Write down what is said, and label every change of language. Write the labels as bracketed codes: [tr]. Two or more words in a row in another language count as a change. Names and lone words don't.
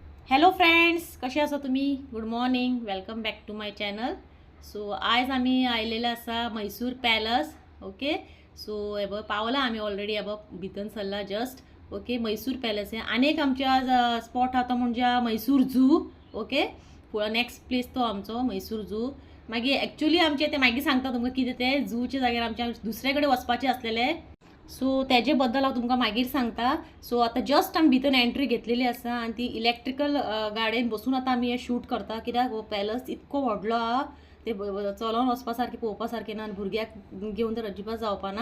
[en] Hello friends, [kok] कसे आसा तुम्ही? [en] Good morning, welcome back to my channel. [kok] सो आज आम्ही आयलेले आसा मैसूर पॅलस. [en] Ok, so [kok] हे बघ पावला आम्ही ऑलरेडी हे बघ भितन सरला जस्ट. ओके, मैसूर पॅलस आहे. अनेक आमचे आज स्पॉट आता म्हणजे मैसूर झू. ओके, [en] next place [kok] तो आमचो मैसूर झू. मागीर ॲक्च्युली आमचे ते मागीर सांगता तुमकां कितें ते झूचे जाग्यार आमच्या दुसरे कडेन वचपाचें आसलेलें. सो त्याचे बद्दल हांव तुमकां मागीर सांगता. सो आतां जस्ट आमी भितर एंट्री घेतलेली आसा आनी ती इलेक्ट्रिकल गाडयेन बसून आतां आमी हे शूट करता. कित्याक हो पॅलस इतको व्हडलो आहा, ते चलोन वचपा सारकें पळोवपा सारकें ना आनी भुरग्याक घेवन तर अजिबात जावपाना.